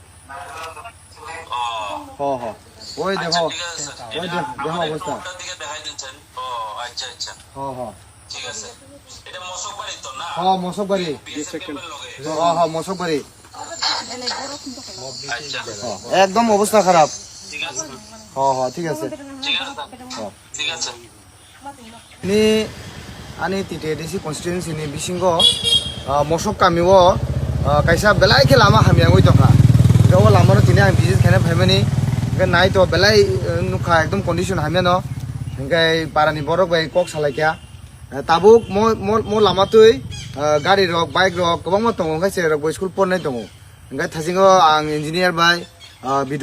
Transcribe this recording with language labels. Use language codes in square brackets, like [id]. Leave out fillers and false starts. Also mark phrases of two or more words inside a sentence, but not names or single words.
[bn] ওই দেখো, ওই দেখো অবস্থা। মশক বাড়ি, মশক বাড়ি একদম অবস্থা খারাপ। ঠিক আছে [trp] ni ani [en] TTDC constituency [trp] ni bisingo mosok kamiwo kaisa belai ke lama hamya ngoi toka gawa lama no tini am visit khane phaimani ga nai to belai nukha ekdom condition hamya no ngai parani borok bai kok salaikya tabuk mo lama tui gari rok bike rok kobang ma tongo ngai se rok bai school pornai tongo ngai thasingo ang engineer bai video